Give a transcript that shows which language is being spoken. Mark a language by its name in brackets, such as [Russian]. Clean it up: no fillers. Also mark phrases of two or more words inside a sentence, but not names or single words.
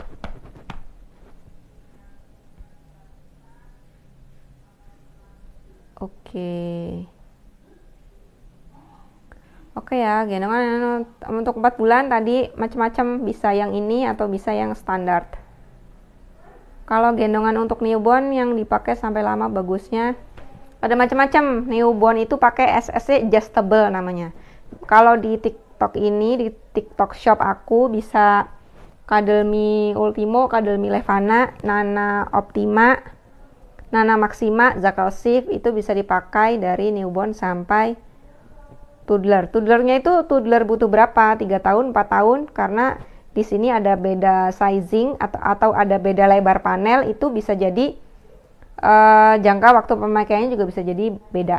[Indonesian] Oke ya, gendongan untuk 4 bulan tadi macam-macam, bisa yang ini atau bisa yang standar. Kalau gendongan untuk newborn yang dipakai sampai lama bagusnya ada macam-macam. Newborn itu pakai [English] SSC adjustable [Indonesian] namanya. Kalau di TikTok ini, di TikTok shop aku bisa Kadelmi Ultimo, Kadelmi Levana, Nana Optima, Nana Maxima, Zakel Shift itu bisa dipakai dari newborn sampai toddler. Toddlernya itu toddler butuh berapa? 3 tahun, 4 tahun, karena di sini ada beda sizing atau ada beda lebar panel, itu bisa jadi jangka waktu pemakaiannya juga bisa jadi beda.